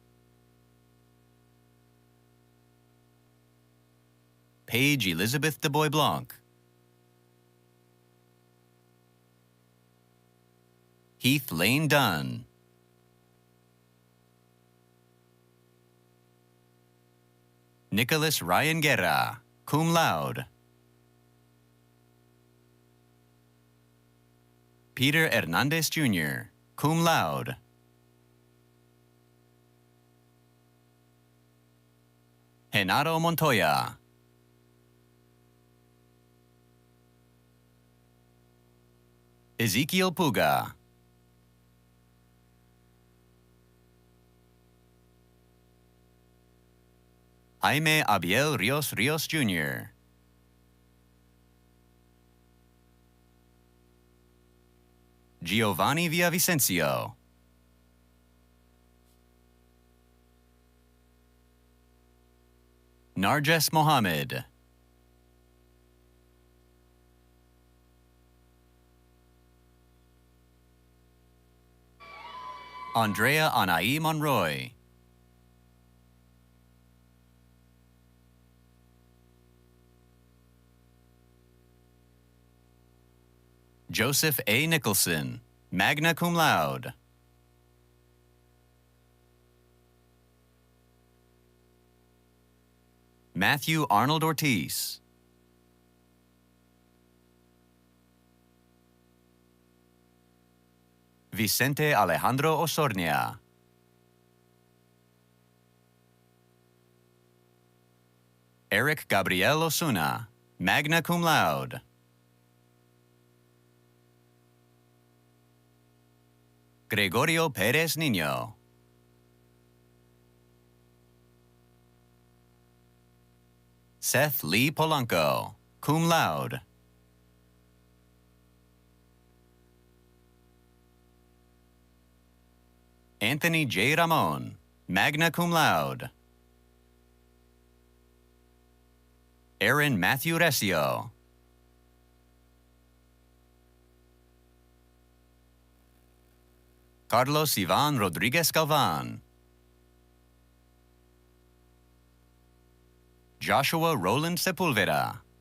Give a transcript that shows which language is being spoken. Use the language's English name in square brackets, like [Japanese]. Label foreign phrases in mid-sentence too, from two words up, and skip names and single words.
[English] Paige Elizabeth de Bois Blanc. Heath Lane Dunn. Nicholas Ryan Guerra, [Latin] cum laude. [English] Peter Hernandez, Jr., [Latin] cum laude. [English] Genaro Montoya. Ezekiel Puga. Jaime Abiel Rios Rios Jr. Giovanni Villavicencio. Narges Mohammed. Andrea Anai Monroy. Joseph A. Nicholson, [Latin] magna cum laude. [English] Matthew Arnold Ortiz. Vicente Alejandro Osornia. Eric Gabriel Osuna, [Latin] magna cum laude. [English] Gregorio Perez Niño. Seth Lee Polanco, [Latin] cum laude. [English] Anthony J. Ramon, [Latin] magna cum laude. [English] Aaron Matthew Recio. Carlos Ivan Rodriguez Galvan. Joshua Roland Sepulveda.